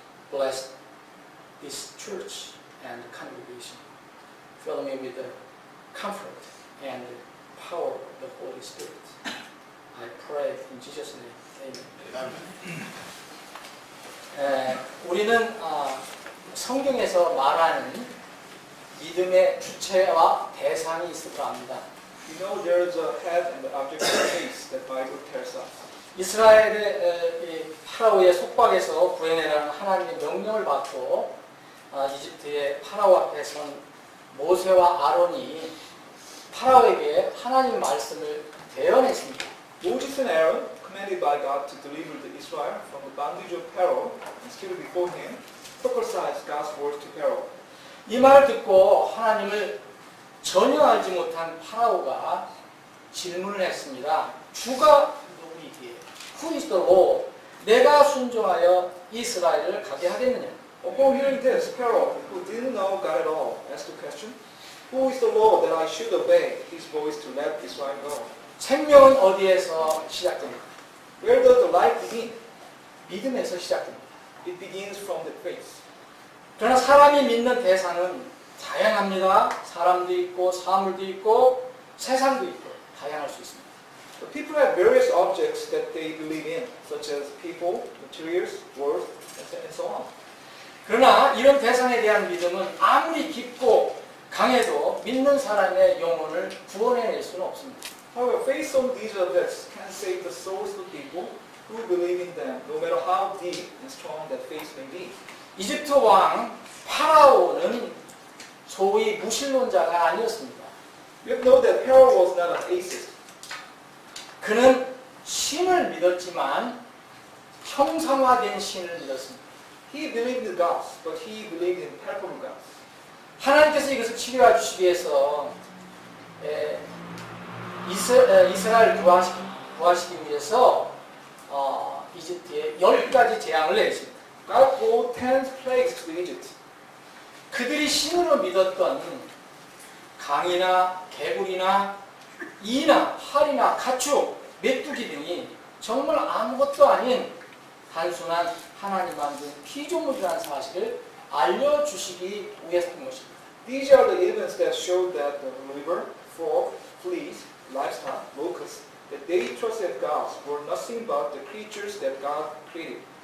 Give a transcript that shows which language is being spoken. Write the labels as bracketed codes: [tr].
[en] Bless this church and congregation. Fill me with the comfort and the power of the Holy Spirit. I pray in Jesus' name. Amen. [ko] 우리는 성경에서 말하는 믿음의 주체와 대상이 있을 겁니다. [en] You know there is a head and the object of faith that Bible tells us. [ko] 이스라엘의 파라오의 속박에서 구해내라는 하나님의 명령을 받고 이집트의 파라오 앞에 선 모세와 아론이 파라오에게 하나님 말씀을 대언했습니다. [en] Moses and Aaron, commanded by God to deliver the Israel from the bondage of Pharaoh and stood before him, prophesied God's words to Pharaoh. [ko] 이 말을 듣고 하나님을 전혀 알지 못한 파라오가 질문을 했습니다. 주가 누구이기에? [en] Who is the Lord? [ko] 내가 순종하여 이스라엘을 가게 하겠느냐? [en] Upon hearing this, Pharaoh, who didn't know God at all, asked the question, Who is the Lord that I should obey his voice to let Israel go? [ko] 생명은 어디에서 시작됩니까? [en] Where does the life begin? [ko] 믿음에서 시작됩니다. [en] It begins from the faith. [ko] 그러나 사람이 믿는 대상은 다양합니다. 사람도 있고 사물도 있고 세상도 있고 다양할 수 있습니다. [en] The people have various objects that they believe in, such as people, materials, words, and so on. [ko] 그러나 이런 대상에 대한 믿음은 아무리 깊고 강해도 믿는 사람의 영혼을 구원해낼 수는 없습니다. [en] However, faith on these objects can save the souls of people who believe in them, no matter how deep and strong that faith may be. [ko] 이집트 왕 파라오는 소위 무신론자가 아니었습니다. [en] You know that Pharaoh was not an atheist. [ko] 그는 신을 믿었지만 형상화된 신을 믿었습니다. [en] He believed in gods, but he believed in palpable gods. [ko] 하나님께서 이것을 치료해 주시기 위해서 이스라엘 구하시기 위해서 이집트에 10가지 재앙을 내렸습니다. [en] God brought 10 plagues to Egypt. [ko] 그들이 신으로 믿었던 강이나 개구리나 이나 활이나 가축, 메뚜기 등이 정말 아무것도 아닌 단순한 하나님 만든 피조물이라는 사실을 알려주시기 위해서인 것입니다. [en] These are the events that showed that the river, frog, fleas, livestock, locusts, that they trusted gods were nothing but the creatures that God created.